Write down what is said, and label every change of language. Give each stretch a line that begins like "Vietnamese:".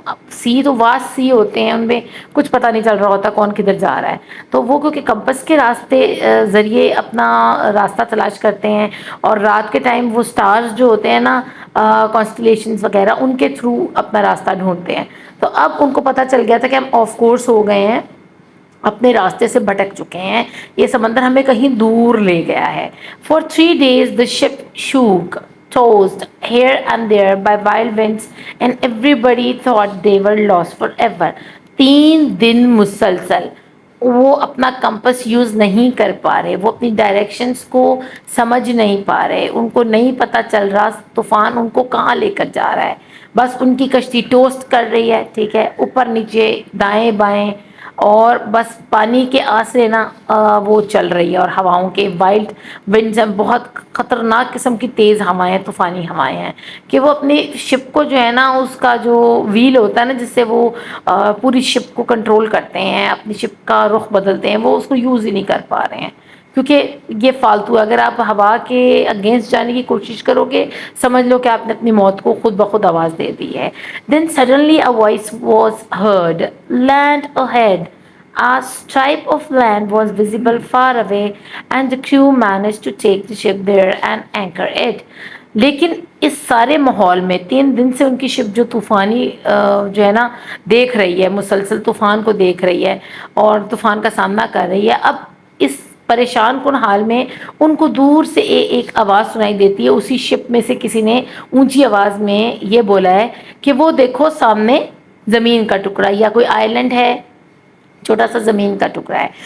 Urdu: اب سی تو واسٹ سی ہوتے ہیں، ان میں کچھ پتہ نہیں چل رہا ہوتا کون کدھر جا رہا ہے، تو وہ کیونکہ کمپس کے راستے ذریعے اپنا راستہ تلاش کرتے ہیں، اور رات کے ٹائم وہ سٹارز جو ہوتے ہیں نا کانسٹلیشنز وغیرہ، ان کے تھرو اپنا راستہ ڈھونڈتے ہیں. تو اب ان کو پتہ چل گیا تھا کہ ہم
English: of course
Urdu: ہو گئے ہیں، اپنے راستے سے بھٹک چکے ہیں، یہ سمندر ہمیں کہیں دور لے گیا ہے.
English: For 3 days the ship shook, tossed here and there by wild winds, and everybody thought they were lost forever.
Urdu: 3 دن مسلسل وہ اپنا کمپس یوز نہیں کر پا رہے، وہ اپنی ڈائریکشنز کو سمجھ نہیں پا رہے، ان کو نہیں پتہ چل رہا طوفان ان کو کہاں لے کر جا رہا ہے. بس ان کی کشتی ٹوسٹ کر رہی ہے، ٹھیک ہے، اوپر نیچے دائیں بائیں، اور بس پانی کے آسرے نا وہ چل رہی ہے، اور ہواؤں کے
English: wild winds
Urdu: ہیں، بہت خطرناک قسم کی تیز ہوائیں، طوفانی ہوائیں ہیں کہ وہ اپنی شپ کو جو ہے نا اس کا جو ویل ہوتا ہے نا جس سے وہ پوری شپ کو کنٹرول کرتے ہیں، اپنی شپ کا رخ بدلتے ہیں، وہ اس کو یوز ہی نہیں کر پا رہے ہیں کیونکہ یہ فالتو. اگر آپ ہوا کے اگینسٹ جانے کی کوشش کرو گے، سمجھ لو کہ آپ نے اپنی موت کو خود بخود آواز دے دی ہے.
English: Then suddenly a voice was heard. Land ahead. A stripe of land was visible far away, and the crew managed to take the ship there and anchor it.
Urdu: لیکن اس سارے ماحول میں 3 دن سے ان کی شپ جو طوفانی جو ہے نا دیکھ رہی ہے، مسلسل طوفان کو دیکھ رہی ہے اور طوفان کا سامنا کر رہی ہے، اب اس پریشان کن حال میں ان کو دور سے ایک آواز سنائی دیتی ہے. اسی شپ میں سے کسی نے اونچی آواز میں یہ بولا ہے کہ وہ دیکھو سامنے زمین کا ٹکڑا، یا کوئی آئی لینڈ ہے، چھوٹا سا زمین کا ٹکڑا ہے.